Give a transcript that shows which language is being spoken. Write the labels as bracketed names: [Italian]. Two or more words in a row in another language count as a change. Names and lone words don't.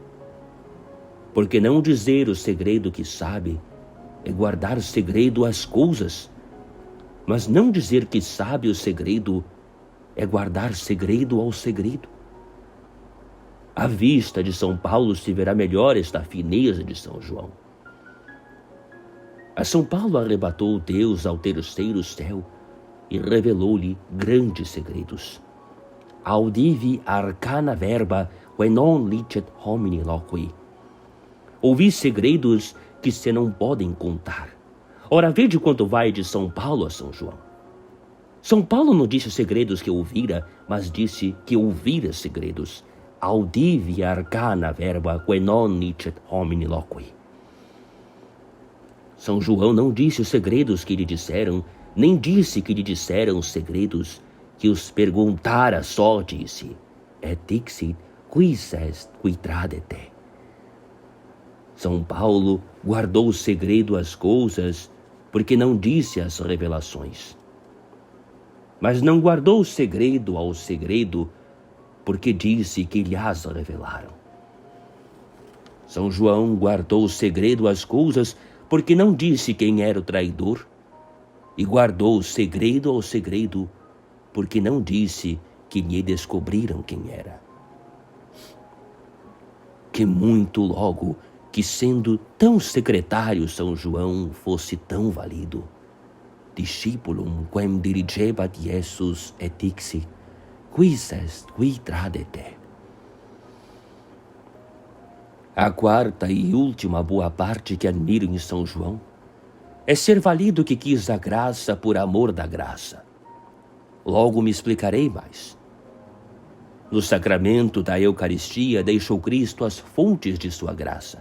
[Portuguese] Porque não dizer o segredo que sabe é guardar segredo às coisas, mas não dizer que sabe o segredo é guardar segredo ao segredo. À vista de São Paulo se verá melhor esta fineza de São João. A São Paulo arrebatou Deus ao terceiro céu e revelou-lhe grandes segredos. [Latin] Audivi arcana verba, que non licet homini loqui. [Portuguese] Ouvi segredos que se não podem contar. Ora, vede quanto vai de São Paulo a São João. São Paulo não disse segredos que ouvira, mas disse que ouvira segredos. [Latin] Audivi arcana verba, que non licet homini loqui. [Portuguese] São João não disse os segredos que lhe disseram, nem disse que lhe disseram os segredos que os perguntara, só disse, [Latin] et dixit, quis est, qui tradete. [Portuguese] São Paulo guardou o segredo às coisas, porque não disse as revelações. Mas não guardou o segredo ao segredo, porque disse que lhe as revelaram. São João guardou o segredo às coisas, porque não disse quem era o traidor, e guardou o segredo ao segredo, porque não disse que lhe descobriram quem era. Que muito logo, que sendo tão secretário São João fosse tão valido. [Latin] Discipulum quem dirigebat Jesus et dixit, quis est, qui tradete. [Portuguese] A quarta e última boa parte que admiro em São João é ser valido que quis a graça por amor da graça. Logo me explicarei mais. No sacramento da Eucaristia deixou Cristo as fontes de sua graça.